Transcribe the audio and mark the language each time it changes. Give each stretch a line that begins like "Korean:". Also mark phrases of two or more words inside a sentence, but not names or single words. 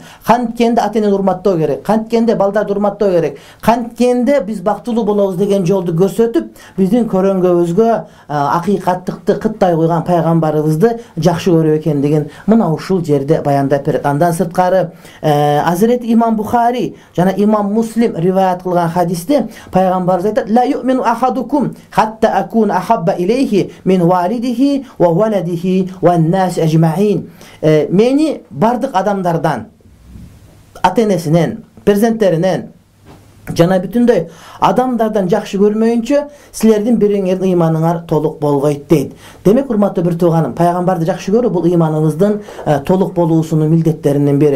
Kyrgyz: Канткенде ата-энени урматтоо керек, канткенде балдарды урматтоо керек, канткенде биз бактылуу болобуз деген жолду көрсөтүп, биздин көрөнгөбүз акыйкаттыкты кыттай койгон пайгамбарыбызды жакшы көрүү экендигин мына ушул жерде баяндап берет. Андан сырткары Азирет имам Бухари жана имам Муслим риваят кылган хадисте пайгамбарыбыз айтат:
Arabic: "لا يؤمن أحدكم حتى أكون أحب إليه من والده وولده والناس أجمعين."
Kyrgyz: Мени бардык адамдардан, ата-энесинен, перзенттеринен жана бүтүндөй адамдардан жакшы көрмөйүнчө силердин бириңердин ыйманыңар толук болбойт дейт. Демек, урматтуу бир тууганым, пайгамбарды жакшы көрүү бул ыйманыбыздын толук болуусунун милдеттеринин бири.